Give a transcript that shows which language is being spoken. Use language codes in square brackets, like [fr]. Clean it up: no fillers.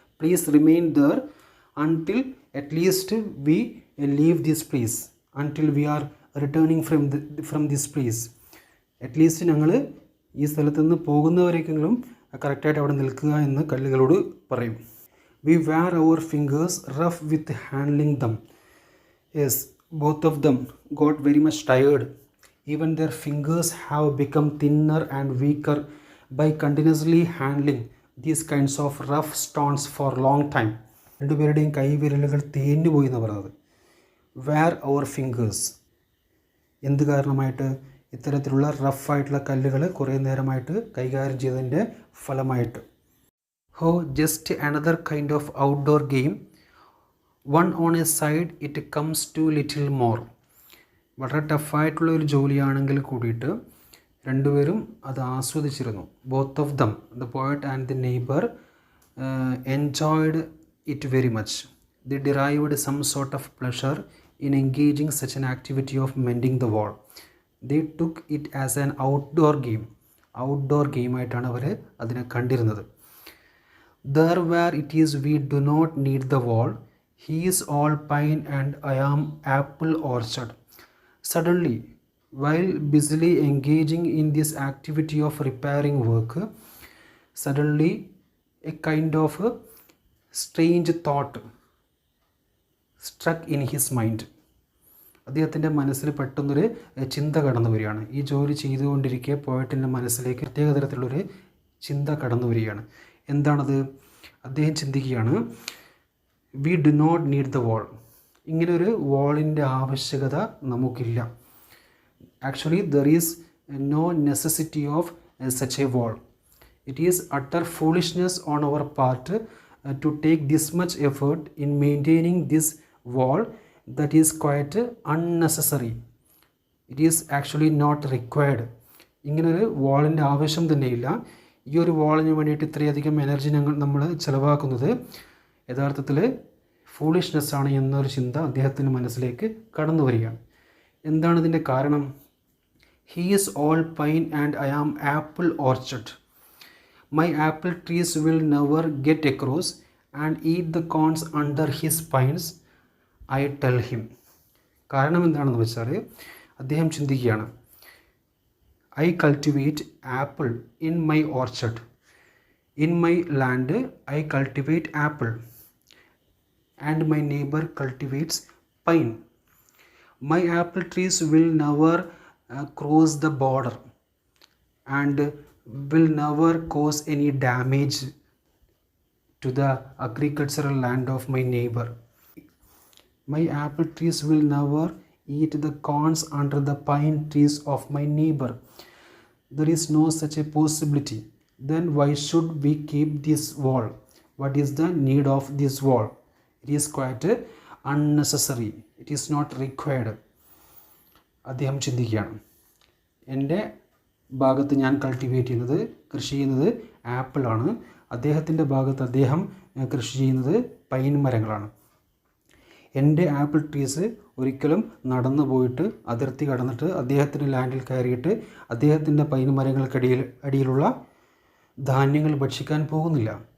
[en] Please remain there until at least we leave this place, until we are returning from this place. [ml] At least ഞങ്ങൾ ഈ സ്ഥലത്ത് നിന്ന് പോകുന്നവരേക്കെങ്കിലും കറക്റ്റായിട്ട് അവിടെ നിൽക്കുക എന്ന് കല്ലുകളോട് പറയും. [en] We wear our fingers rough with handling them. Yes, both of them got very much tired. Even their fingers have become thinner and weaker by continuously handling these kinds of rough stones for long time. [ml] രണ്ടുപേരുടെയും കൈവിരലുകൾ തേഞ്ഞു പോയി എന്ന് പറയുന്നത്. [en] Wear our fingers. [ml] എന്ത് കാരണമായിട്ട്? ഇത്തരത്തിലുള്ള റഫായിട്ടുള്ള കല്ലുകൾ കുറേ നേരമായിട്ട് കൈകാര്യം ചെയ്തതിൻ്റെ ഫലമായിട്ട്. [en] Oh, just another kind of outdoor game. One on a side, it comes to little more. [ml] വളരെ ടഫായിട്ടുള്ള ഒരു ജോലിയാണെങ്കിൽ കൂടിയിട്ട് രണ്ടുപേരും അത് ആസ്വദിച്ചിരുന്നു. [en] Both of them, the poet and the neighbour, enjoyed it very much. They derived some sort of pleasure in engaging such an activity of mending the wall. They took it as an outdoor game. [ml] Outdoor ഗെയിമായിട്ടാണ് അവർ അതിനെ കണ്ടിരുന്നത്. [en] There where it is we do not need the wall, he is all pine and I am apple orchard. Suddenly, while busily engaging in this activity of repairing work, suddenly a kind of a strange thought struck in his mind. [ml] അദ്ദേഹത്തിൻ്റെ മനസ്സിൽ പെട്ടെന്നൊരു ചിന്ത കടന്നു വരികയാണ്. ഈ ജോലി ചെയ്തുകൊണ്ടിരിക്കെ പോയറ്റിൻ്റെ മനസ്സിലേക്ക് പ്രത്യേക തരത്തിലുള്ളൊരു ചിന്ത കടന്നു വരികയാണ്. എന്താണത്? അദ്ദേഹം ചിന്തിക്കുകയാണ്, [en] We do not need the wall. [ml] ഇങ്ങനൊരു വാളിൻ്റെ ആവശ്യകത നമുക്കില്ല. [en] Actually there is no necessity of such a wall. It is utter foolishness on our part to take this much effort in maintaining this wall that is quite unnecessary. It is actually not required. [ml] ഇങ്ങനൊരു വാളിൻ്റെ ആവശ്യം തന്നെയില്ല. ഈ ഒരു വാളിന് വേണ്ടിയിട്ട് ഇത്രയധികം energy നമ്മൾ ചിലവാക്കുന്നത് യഥാർത്ഥത്തിൽ ഫൂളിഷ്നെസ്സാണ് എന്നൊരു ചിന്ത അദ്ദേഹത്തിൻ്റെ മനസ്സിലേക്ക് കടന്നു വരികയാണ്. എന്താണ് ഇതിൻ്റെ കാരണം? [en] He is all pine and I am apple orchard. My apple trees will never get across and eat the cones under his pines, I tell him. [ml] കാരണം എന്താണെന്ന് വെച്ചാൽ അദ്ദേഹം ചിന്തിക്കുകയാണ്, [en] I cultivate apple in my orchard. In my land, I cultivate apple, and my neighbor cultivates pine. My apple trees will never cross the border and will never cause any damage to the agricultural land of my neighbor. My apple trees will never eat the corns under the pine trees of my neighbor. there is no such a possibility. Then why should we keep this wall? What is the need of this wall? It is quite unnecessary. It is not required. [ml] അദ്ദേഹം ചിന്തിക്കുകയാണ്. എൻ്റെ ഭാഗത്ത് ഞാൻ cultivate ചെയ്യുന്നത്, കൃഷി ചെയ്യുന്നത് ആപ്പിളാണ്. അദ്ദേഹത്തിൻ്റെ ഭാഗത്ത് അദ്ദേഹം കൃഷി ചെയ്യുന്നത് പൈൻ മരങ്ങളാണ്. എൻ്റെ ആപ്പിൾ ട്രീസ് ഒരിക്കലും നടന്നു പോയിട്ട് അതിർത്തി കടന്നിട്ട് അദ്ദേഹത്തിൻ്റെ ലാൻഡിൽ കയറിയിട്ട് അദ്ദേഹത്തിൻ്റെ പൈൻ അടിയിലുള്ള ധാന്യങ്ങൾ ഭക്ഷിക്കാൻ പോകുന്നില്ല.